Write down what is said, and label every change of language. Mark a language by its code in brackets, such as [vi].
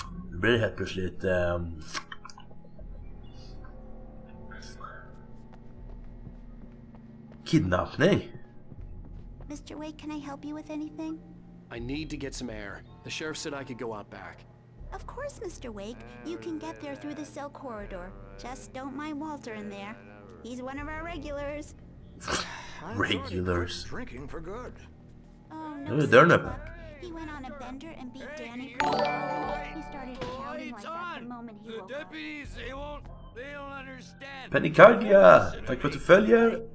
[sv] Det blir helt plötsligt kidnappning. [en] Mr. Wake, can I help you with anything? I need to get some air. The sheriff said I could go out back. Of course, Mr. Wake. You can get there through the cell corridor. Just don't mind Walter in there. He's one of our regulars. Regulars. Drinking for good. Oh, No, no. they're not. He went on a bender and beat Danny. He started shouting like that the moment he woke up. They don't understand. [sv] Penny Kaglia, tack för att du följer.